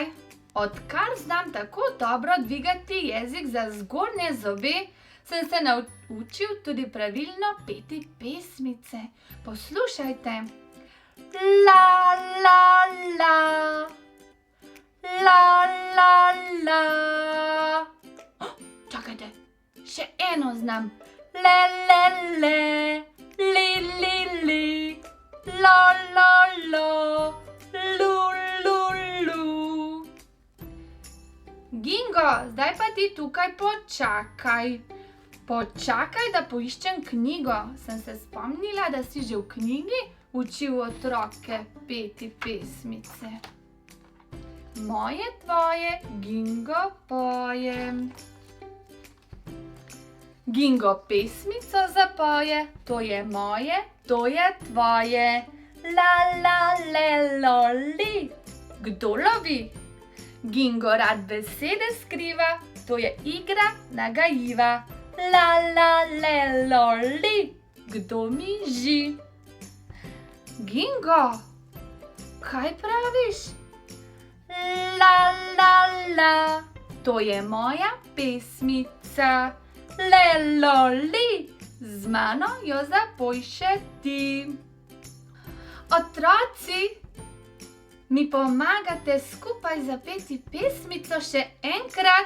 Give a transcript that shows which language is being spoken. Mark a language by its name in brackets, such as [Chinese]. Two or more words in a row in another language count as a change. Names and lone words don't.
[Slovenian] Odkar znam tako dobro dvigati jezik za zgornje zobe, sem se naučil tudi pravilno peti pesmice. Poslušajte. La, la, la. La, la, la. Oh, čakajte, še eno znam. Le, le, le. Li, li, li. Lo, lo, lo. Lu, lu, lu. Gingo, zdaj pa ti tukaj počakaj. Počakaj, da poiščem knjigo. Sem se spomnila, da si že v knjigi učil otroke peti pesmice. Moje, tvoje, Gingo poje. Gingo pesmico zapoje, to je moje, to je tvoje. La, la, le, lo, li. Kdo lovi? Gingo rad besede skriva, to je igra nagajiva. La, la, le, lo, li. Kdo miži? Gingo, kaj praviš? La, la, la. To je moja pesmica. Le, lo, li. Z mano jo zapoj še ti. Otroci, mi pomagate skupaj zapeti pesmico še enkrat?